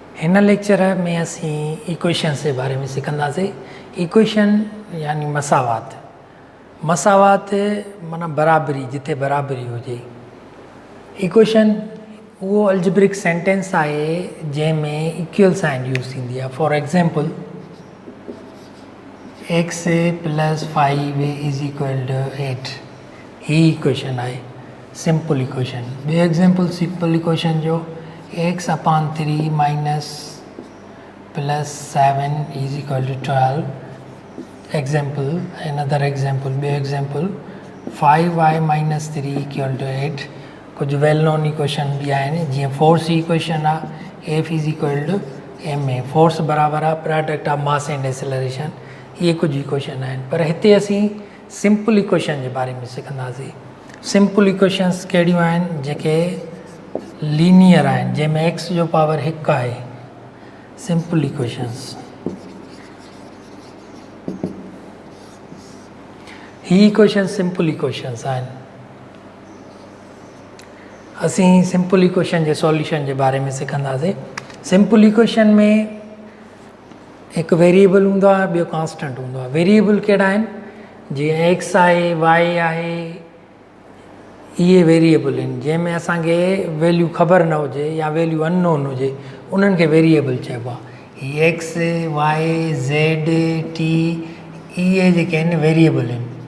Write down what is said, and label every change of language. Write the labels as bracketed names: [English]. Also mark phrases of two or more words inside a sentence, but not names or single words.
[Sindhi] इन लेक्चर में असी इक्वेशन [Hindi] के बारे में [Sindhi] सिखंदासीं। इक्वेशन यानी मसावात। मसावात माना बराबरी, जिते बराबरी हुजे। इक्वेशन वो [English] algebraic sentence [Sindhi] है जैमें [English] equal sign use [Sindhi] थींदी आहे। [English] for example [Sindhi] x + 5 = 8 ही इक्वेशन है [English] simple equation. [Sindhi] बे एग्जांपल [English] simple equation [Sindhi] जो x/3 - +7 = 12। [English] example another example बे example 5y - 3 = 8। [Sindhi] कुछ [English] well known equation [Sindhi] भी आहिनि जीअं [English] force equation [Sindhi] आहे F = ma। फोर्स बराबर आहे [English] product of mass and acceleration. [Sindhi] ये कुछ इक्वेशन आहिनि, पर हिते असीं [English] simple equation [Hindi] के बारे में [Sindhi] सिखंदासीं। [English] simple equations [Sindhi] कहिड़ियूं आहिनि जेके लीनियर आहिनि, जंहिंमें x जो पावर 1 आहे। [English] simple equations ही equation simple equations आहिनि। [Sindhi] असीं [English] simple equation [Sindhi] के सॉल्यूशन [Hindi] के बारे में [Sindhi] सिखंदासीं। [English] simple equation [Sindhi] में एक वेरिएबल हूंदो आहे, ॿियो कांस्टेंट हूंदो आहे। वेरिएबल कहिड़ा आहिनि? जीअं x आहे, y आहे, इहे वेरिएबल आहिनि जंहिंमें असांखे वैल्यू ख़बर न हुजे या वैल्यू अननोन हुजे, उन्हनि खे वेरिएबल चइबो आहे। हीअ x, y, z, t इहे जेके आहिनि वेरिएबल आहिनि।